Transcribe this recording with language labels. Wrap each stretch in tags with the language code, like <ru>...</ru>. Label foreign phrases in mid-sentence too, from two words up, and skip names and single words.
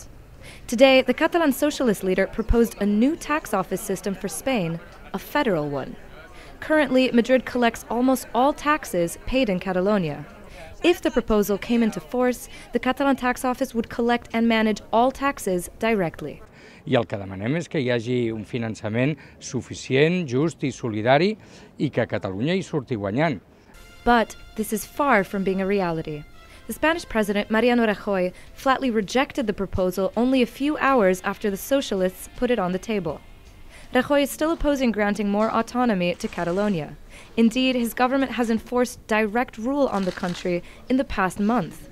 <en>Today, the Catalan Socialist leader proposed a new tax office system for Spain, a federal one. Currently, Madrid collects almost all taxes paid in Catalonia. If the proposal came into force, the Catalan tax office would collect and manage all taxes directly.</en> <ca>I el que demanem és que hi hagi un finançament suficient, just i solidari i que Catalunya hi surti guanyant.</ca> <en>But this is far from being a reality. The Spanish president, Mariano Rajoy, flatly rejected the proposal only a few hours after the socialists put it on the table. Rajoy is still opposing granting more autonomy to Catalonia. Indeed, his government has enforced direct rule on the country in the past month.</en>